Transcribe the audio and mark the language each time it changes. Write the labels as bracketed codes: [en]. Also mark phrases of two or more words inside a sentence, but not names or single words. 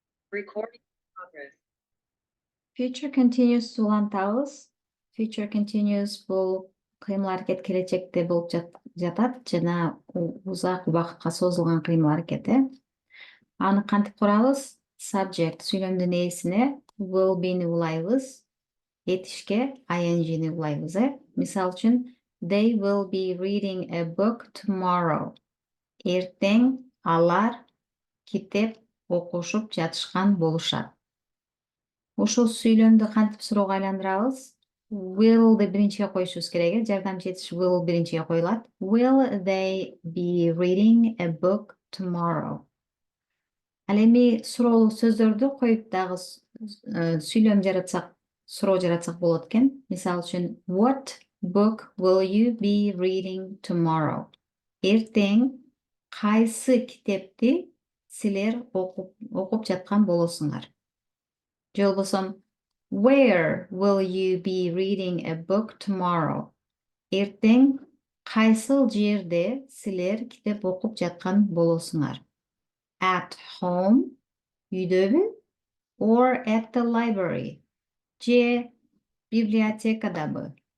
[en] Recording in progress. Future continuous улантабыз. Future continuous [ky] бұл кыймыл аракет келечекте болуп жатат жана узак убакытка созулган кыймыл аракети. Аны кантип курабыз? Subject сүйлөмдүн ээсине [en] will be'ни [ky] улайбыз. Этишке ing'ни улайбыз. Мисал үчүн [en] they will be reading a book tomorrow. [ky] Эртең алар китеп окушуп жатышкан болушат. Ошол сүйлөмдү кантип суроого айландырабыз? Will'ды биринчиге коюшубуз керек. Жардамчы этиш will биринчиге коюлат. [en] Will they be reading a book tomorrow? [ky] Ал эми суроолуу сөздөрдү коюп дагы сүйлөм жаратсак, суроо жаратсак болот экен. Мисал үчүн [en] what book will you be reading tomorrow? [ky] Эртең кайсы китепти силер окуп жаткан болосуңар? Же болбосо [en] where will you be reading a book tomorrow? [ky] Эртең кайсыл жерде силер китеп окуп жаткан болосуңар? [en] At home, үйдөбү? Or at the library? [ky] Же библиотекадабы?